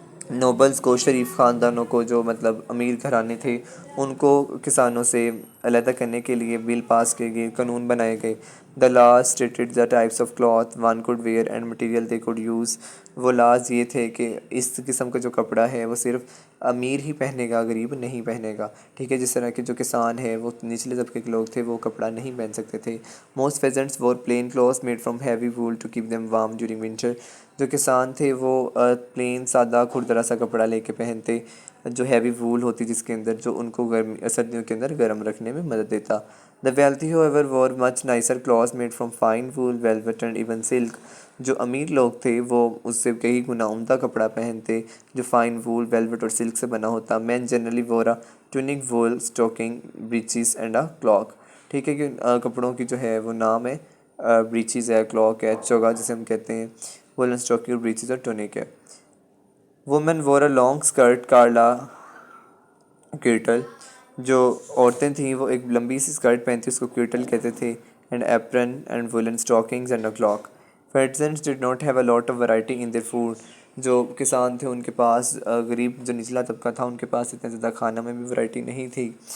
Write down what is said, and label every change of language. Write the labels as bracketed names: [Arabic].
[Urdu] نوبلز کو، شریف خاندانوں کو، جو مطلب امیر گھرانے تھے، ان کو کسانوں سے علیحدہ کرنے کے لیے بل پاس کیے گئے، قانون بنائے گئے. [English] The laws stated the types of cloth one could wear and material they could use. [Urdu] وہ لاز یہ تھے کہ اس قسم کا جو کپڑا ہے وہ صرف امیر ہی پہنے گا، غریب نہیں پہنے گا. ٹھیک ہے، جس طرح کے جو کسان ہے وہ نچلے طبقے کے لوگ تھے، وہ کپڑا نہیں پہن سکتے تھے. [English] Most peasants wore plain clothes made from heavy wool to keep them warm during winter. [Urdu] جو کسان تھے وہ پلین سادہ کھردرا سا کپڑا لے کے پہنتے، جو ہیوی وول ہوتی جس کے اندر، جو ان کو سردیوں کے اندر گرم رکھنے میں مدد دیتا. [English] The wealthy however wore much nicer clothes made from fine wool, velvet and even silk. [Urdu] جو امیر لوگ تھے وہ اس سے کئی گنا عمدہ کپڑا پہنتے جو فائن وول، ویلوٹ اور سلک سے بنا ہوتا. [English] Men generally wore a tunic, wool stocking, breeches and a cloak. [Urdu] ٹھیک ہے، کہ کپڑوں کی جو ہے وہ نام ہے بریچیز ہے، کلاک ہے، چوگا جسے ہم کہتے ہیں، وولن اسٹاکنگ اور بریچیز اور ٹونک ہے۔ [English] women wore a long skirt called a kirtle, [Urdu] جو عورتیں تھیں وہ ایک لمبی سی اسکرٹ پہنتی، اس کو کیرٹل کہتے تھے، [English] And apron and woollen stockings and a cloak. Peasants did not have a lot of variety in their food, [Urdu] جو کسان تھے ان کے پاس غریب جو نچلا طبقہ تھا ان کے پاس اتنا زیادہ کھانا میں بھی ورائٹی نہیں تھی۔